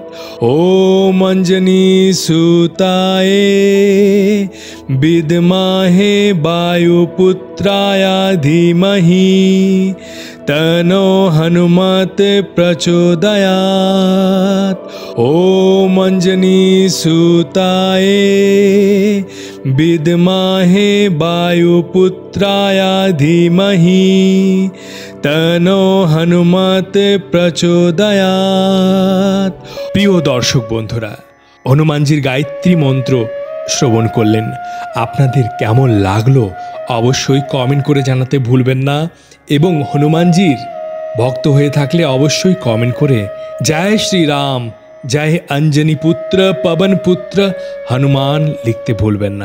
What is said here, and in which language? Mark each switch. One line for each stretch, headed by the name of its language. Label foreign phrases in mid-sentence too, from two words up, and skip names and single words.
Sanskrit: ओम अंजनी सुताय विद्महे वायुपुत्राय धीमहि तनो हनुमत प्रचोदयात्। ओम अंजनी सुताय विद्महे वायुपुत्राय धीमहि तनो हनुमत प्रचोदयात्।
Bangla: প্রিয় দর্শক বন্ধুরা, হনুমানজির গায়ত্রী মন্ত্র শ্রবণ করলেন। আপনাদের কেমন লাগলো অবশ্যই কমেন্ট করে জানাতে ভুলবেন না, এবং হনুমানজির ভক্ত হয়ে থাকলে অবশ্যই কমেন্ট করে জয় শ্রীরাম, জয় অঞ্জনী পুত্র পবন পুত্র হনুমান লিখতে ভুলবেন না।